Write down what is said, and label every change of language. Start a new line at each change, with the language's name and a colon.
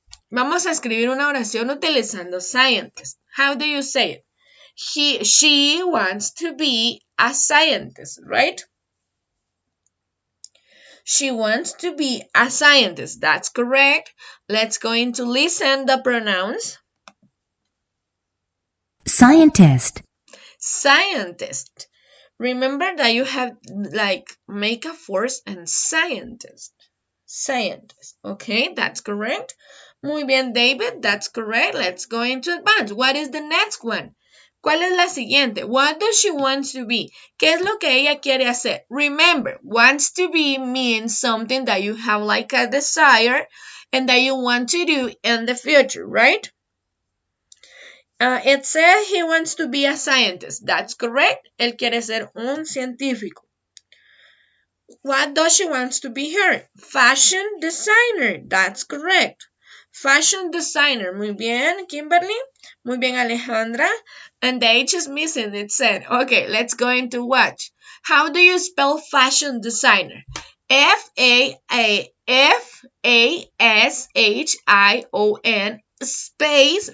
Spanish: Vamos a escribir una oración utilizando scientist.
English: How do you say it? She wants to be a scientist, right? She wants to be a scientist. That's correct. Let's go into listen the pronouns. Scientist. Scientist. Remember that you have make a force and scientist. Scientist. Okay, that's correct.
Spanish: Muy bien,
English: David. That's correct. Let's go into advance. What is the next one?
Spanish: ¿Cuál es la siguiente?
English: What does she want to be?
Spanish: ¿Qué es lo que ella quiere hacer?
English: Remember, wants to be means something that you have like a desire and that you want to do in the future, right? It says he wants to be a scientist. That's correct.
Spanish: Él quiere ser un científico.
English: What does she want to be here? Fashion designer. That's correct. Fashion designer.
Spanish: Muy bien, Kimberly. Muy bien, Alejandra.
English: And the H is missing, it said. Okay, let's go into watch. How do you spell fashion designer? Fashion space.